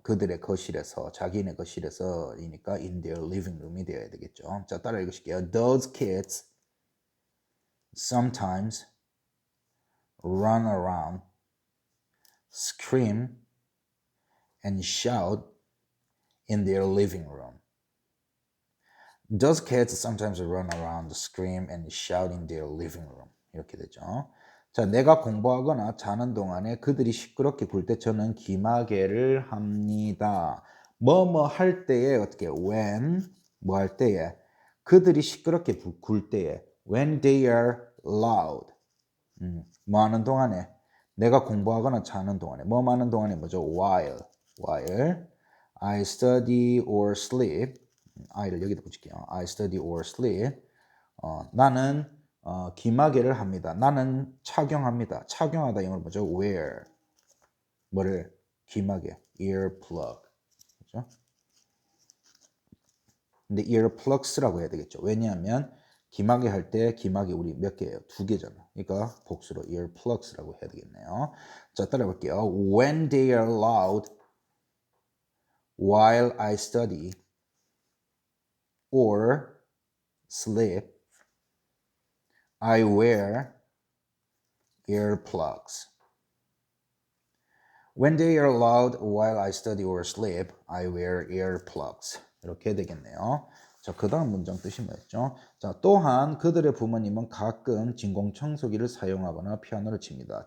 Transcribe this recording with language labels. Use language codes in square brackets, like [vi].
[ko] 그들의 거실에서, 자기네 거실에서이니까 [en] in their living room [ko] 이 되어야 되겠죠. 자, 따라 읽으실게요. [en] Those kids sometimes run around, scream and shout in their living room. Those kids sometimes run around, scream and shout in their living room. [ko] 이렇게 되죠. 자, 내가 공부하거나 자는 동안에 그들이 시끄럽게 굴 때 저는 기마개를 합니다. 뭐뭐 할 때에 어떻게 when 뭐 할 때에 그들이 시끄럽게 굴 때에 [en] when they are loud. [ko] 뭐 하는 동안에 내가 공부하거나 자는 동안에 뭐 하는 동안에 뭐죠? [en] while I study or sleep. [ko] I를 여기다 붙일게요. [en] I study or sleep. [ko] 나는 기마개를 합니다. 나는 착용합니다. 착용하다 영어로 뭐죠? wear. 뭐를? 기마개. earplug. 그죠? 근데 earplugs라고 해야 되겠죠. 왜냐하면 기마개 할 때 기마개 우리 몇 개예요? 두 개잖아. 그러니까 복수로 earplugs라고 해야 되겠네요. 자, 따라 볼게요. [en] When they are loud while I study or sleep, I wear earplugs. When they are loud while I study or sleep, I wear earplugs. [ko] 이렇게 되겠네요. 자, 그 다음 문장 뜻이 뭐였죠? 자, 또한 그들의 부모님은 가끔 진공청소기를 사용하거나 피아노를 칩니다.